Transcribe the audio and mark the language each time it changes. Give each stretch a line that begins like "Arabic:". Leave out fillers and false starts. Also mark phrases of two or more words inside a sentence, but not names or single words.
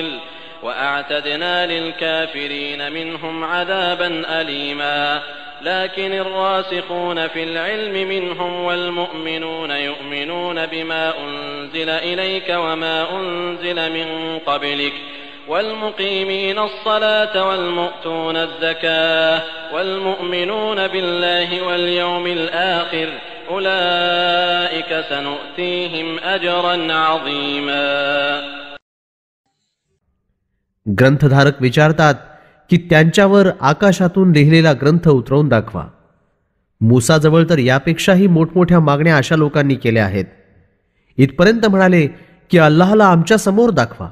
Arabic: وأعتدنا للكافرين منهم عذابا أليما لكن الراسخون في العلم منهم والمؤمنون يؤمنون بما أنزل إليك وما أنزل من قبلك والمقيمين الصلاة والمؤتون الزكاة والمؤمنون بالله واليوم الآخر أولئك سنؤتيهم أجرا عظيما.
Marathi: ग्रंथधारक विचारतात की त्यांच्यावर आकाशातून लिहिलेला ग्रंथ उतरवून दाखवा. मूसाजवळ तर यापेक्षाही मोठमोठ्या मागण्या अशा लोकांनी केल्या आहेत. इथपर्यंत म्हणाले की अल्लाहला आमच्या समोर दाखवा.